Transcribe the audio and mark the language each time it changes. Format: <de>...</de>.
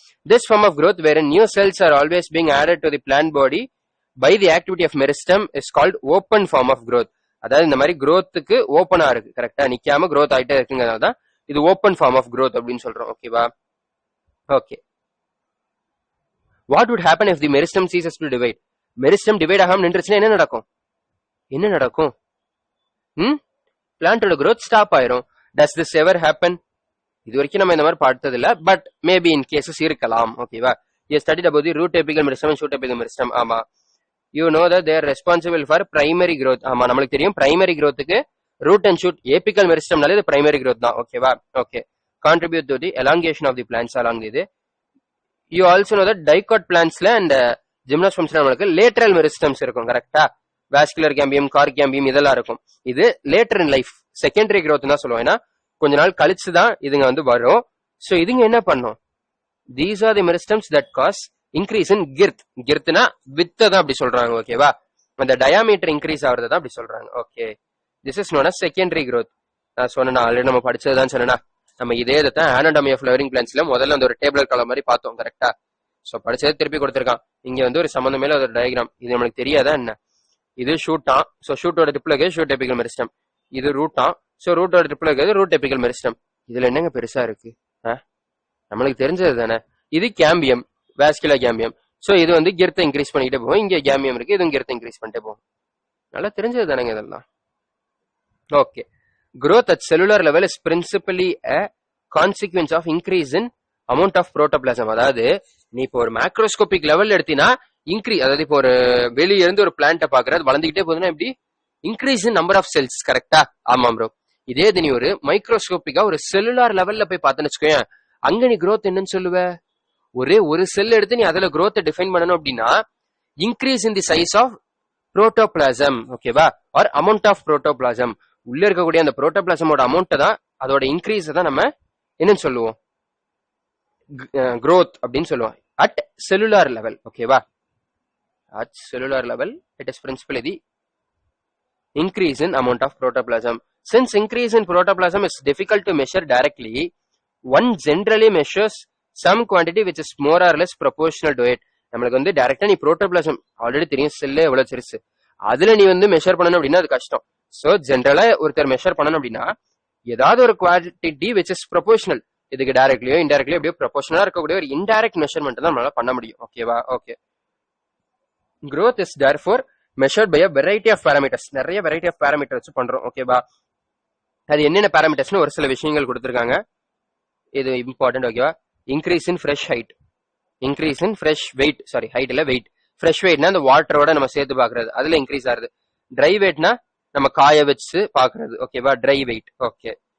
<en>This form of growth wherein new cells are always being added to the plant body by the activity of meristem is called open form of growth.</en> <ta>அதாவது இந்த மாதிரி growthக்கு ஓப்பனா இருக்கு, கரெக்டா நிக்காம growth ஆயிட்டே இருக்குங்கிறதால தான் இது ஓப்பன் ஃபார்ம் ஆஃப் growth அப்படின்னு சொல்றோம். ஓகேவா, okay.</ta> <en>What would happen if the meristem ceases to divide?</en> <ta>Meristem divide ஆகாம நின்றுச்சுன்னா என்ன நடக்கும்? பிளான்டோட growth ஸ்டாப் ஆயிரும்.</ta> <en>Does this ever happen?</en> <ta>இது வரைக்கும் நம்ம இந்த மாதிரி பார்த்தது இல்ல, பட் மேபி இன் கேசஸ் இருக்கலாம்.</ta> <en>ஓகேவா, you studied about the root apical meristem and shoot apical meristem. ஆமா, you know that they are responsible for primary growth.</en> <ta>ஆமா, நமக்கு தெரியும் primary growthக்கு root and shoot apical meristemனாலே இது பிரைமரி growth தான்.</ta> <en>ஓகேவா, okay. Contribute to the elongation of the plants along இது. You also know that dicot plantsல and gymnospermsல நமக்கு lateral meristems இருக்கும்.</en> <ta>கரெக்டா, vascular cambium, cork cambium இதெல்லாம் இருக்கும். இது</ta> <en>later in life secondary growth</en> <ta>தான் சொல்லுவோம். ஏன்னா கொஞ்ச நாள் கழிச்சு தான் இதுங்க வந்து வரும். சோ இதுங்க என்ன பண்ணும்,</ta> <en>these are the meristems that cause increase in girth.</en> <ta>girthனா width தான் அப்படி சொல்றாங்க. ஓகேவா, அந்த diameter increase ஆகுறது தான் அப்படி சொல்றாங்க. Okay,</ta> <en>this is known as secondary growth.</en> <ta>நான் சொன்னேன் ஆல்ரெடி நம்ம படிச்சதுதான் சொன்னேன்னா. நம்ம இதே தான் anatomy of flowering plantsல முதல்ல அந்த ஒரு டேபிளர் காலம் மாதிரி பார்த்தோம். கரெக்டா? சோ படிச்சது திருப்பி கொடுத்திருக்கான். இங்க வந்து ஒரு சம்பந்தம் மேல ஒரு டயக்ராம். இது நம்மளுக்கு தெரியாதா என்ன? இது ஷூட்டா. சோ ஷூட்டோட ட்ரிப்ல இருக்குது ஷூட் எபிக்கல் மெரிஸ்டம். இது ரூட்டா. சோ ரூட்டோட ட்ரிப்ல இருக்குது ரூட் எபிக்கல் மெரிஸ்டம். இதுல என்னங்க பெருசா இருக்கு? நம்மளுக்கு தெரிஞ்சது தானே. இது கேம்பியம், வாஸ்குலர் கேம்பியம். சோ இது வந்து கெர்த்தை இன்க்ரீஸ் பண்ணிக்கிட்டே போகும். இங்க கேம்பியம் இருக்கு, இதுவும் கெர்த்தை இன்க்ரீஸ் பண்ணிட்டே போகும். நல்லா தெரிஞ்சது தானேங்க இதெல்லாம். Okay.</ta> <en>growth at cellular level is principally a consequence of increase in amount of protoplasm.</en> <ta>அதாவது நீ இப்போ ஒரு மேக்ரோஸ்கோபிக் லெவல் எடுத்தீங்கன்னா அதாவது இப்போ ஒரு வெளியே இருந்து ஒரு பிளான்ட்டை பாக்குறது வளர்ந்துகிட்டே போகுதுன்னா எப்படி increase in number of cells. கரெக்டா? ஆமா ப்ரோ. இதே இது நீ ஒரு மைக்ரோஸ்கோபிக்கா ஒரு செல்லுலார் லெவல்ல போய் பார்த்தேன்னு வச்சுக்கோங்க, அங்க நீ growth என்னன்னு சொல்லுவ? ஒரே ஒரு செல் எடுத்து நீ அதுல growth டிஃபைன் பண்ணணும் அப்படின்னா</ta> <en>increase in the size of protoplasm,</en> <ta>ஓகேவா, ஆர் அமௌண்ட் ஆஃப் புரோட்டோபிளாசம். உள்ள இருக்கக்கூடிய அந்த புரோட்டோபிளாசமோட அமௌண்ட் தான், அதோட இன்க்ரீஸ் தான் நம்ம என்னன்னு சொல்லுவோம்? growth அப்படின்னு சொல்லுவோம்.</ta> <en>At cellular level, ஓகேவா? At cellular level it is principally the increase in amount of protoplasm. Since increase in protoplasm is difficult to measure directly, one generally measures some quantity which is more or less proportional to it.</en> <ta>நம்மளுக்கு வந்து டைரக்டா நீ protoplasm already தெரியும் செல்லே எவ்வளவு சிறுசு, அதுல நீ வந்து மெஷர் பண்ணணும் அப்படின்னா அது கஷ்டம். சோ ஜென்ரலா ஒருத்தர் மெஷர் பண்ணணும் அப்படின்னா ஏதாவது ஒரு குவான்டிட்டி</ta> <en>which is proportional,</en> <ta>இதுக்கு டைரக்ட்லியோ இன்டைரக்ட்லியோ எப்படியோ ப்ரொபோஷனலா இருக்கக்கூடிய ஒரு இன்டைரக்ட் மெஷர்மெண்ட் தான் நம்மளால பண்ண முடியும். ஓகேவா? Okay. growth is therefore measured by a variety of parameters. நிறைய வெரைட்டி ஆஃப் பேராமீட்டர் வச்சு பண்றோம். ஓகேவா? அது என்னென்ன பேராமீட்டர்ஸ்னு ஒரு சில விஷயங்கள் கொடுத்திருக்காங்க. இது இம்பார்ட்டன்ட். ஓகேவா? Increase in fresh height, increase in fresh wait, sorry height இல்ல வெயிட். ஃப்ரெஷ் வெயிட்னா அந்த வாட்டரோட நம்ம சேர்த்து பாக்குறது, அதுல இன்க்ரீஸ் ஆகுது. ட்ரை வெயிட்னா நம்ம காய வச்சு பாக்குறது. ஓகேவா? Try wait. ஓகே.</ta>